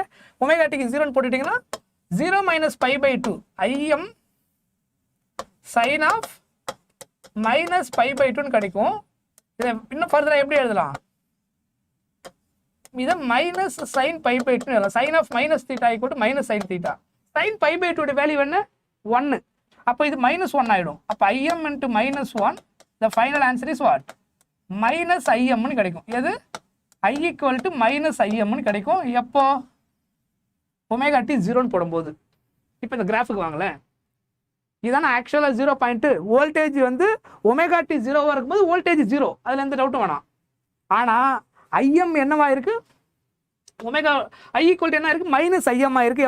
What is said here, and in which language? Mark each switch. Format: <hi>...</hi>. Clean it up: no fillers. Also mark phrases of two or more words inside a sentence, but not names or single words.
<ta>ஒமேகா டிக்கு 0ன்னு போட்டுட்டீங்கன்னா 0 - π/2</ta> <en>Im sin of</en> <ta>-π/2ன்னு கிடைக்கும். இதை இன்னும் ஃபர்தராக எப்படி எழுதலாம்? இதை</ta> <en>minus sin</en> <ta>π/2 எழுதலாம்.</ta> <en>sin of</en> <ta>-θ = -sin θ. sin π/2 வேல்யூ என்ன? 1. அப்போ இது -1 ஆயிடும். அப்போ Im × -1,</ta> <en>the final answer is what?</en> <ta>-Im கிடைக்கும். எது? I = -Im கிடைக்கும். எப்போ? ஒமேகா டி 0ன்னு போடும்போது. இப்போ இந்த கிராஃபுக்கு வாங்களேன். இதுதான் ஆக்சுவலாக 0 பாயிண்ட்டு. வோல்டேஜ் வந்து ஒமேகா டி 0வாக இருக்கும்போது வோல்டேஜ் 0, அதில் எந்த டவுட்டும் வேணாம். ஆனால் ஐஎம் என்னவா இருக்கு, ஒமேகா</ta> <en>I equal</en> <ta>என்ன இருக்கு,</ta> <en>minus Im</en> <ta>இருக்கு.</ta>